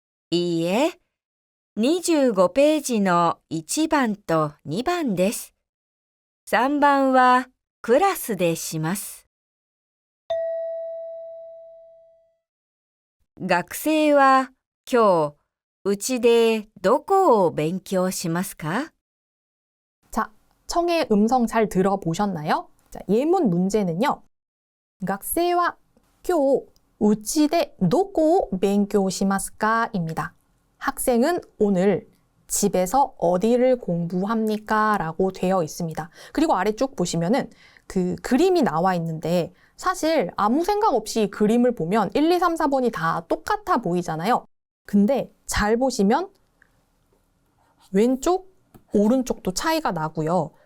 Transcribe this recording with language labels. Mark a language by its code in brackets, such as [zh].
[ja] いいえ、25ページの1番と2番です。 3番はクラスでします。学生は今日、うちでどこを勉強しますか？ [ko] 자, 청의 음성 잘 들어보셨나요? 자, 예문 문제는요. [ja] 学生は今日うちでどこを勉強しますか? [ko] 입니다. 학생은 오늘 집에서 어디를 공부합니까? 라고 되어 있습니다. 그리고 아래 쭉 보시면은 그 그림이 나와 있는데 사실 아무 생각 없이 그림을 보면 1, 2, 3, 4번이 다 똑같아 보이잖아요. 근데 잘 보시면 왼쪽, 오른쪽도 차이가 나고요.